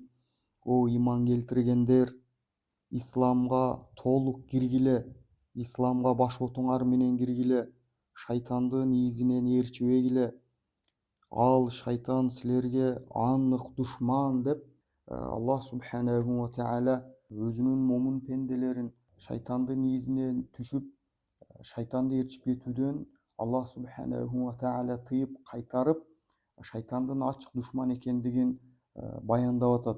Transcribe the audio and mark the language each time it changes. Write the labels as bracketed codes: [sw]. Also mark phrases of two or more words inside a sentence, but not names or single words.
[ky] О иман келтиргендер, исламга толук киргиле, исламга баш отуңар менен киргиле, шайтандын изинен ерчүе келе, ал шайтан силерге анык душман деп [ar] الله سبحانه وتعالى [ky] өзүнүн момун пенделерин шайтандын изинен түшүп, шайтанды ерчип кетүүдөн [ar] الله سبحانه وتعالى [ky] тыйып кайтарып, шайтандын ачык душман экендигин баяндап атат.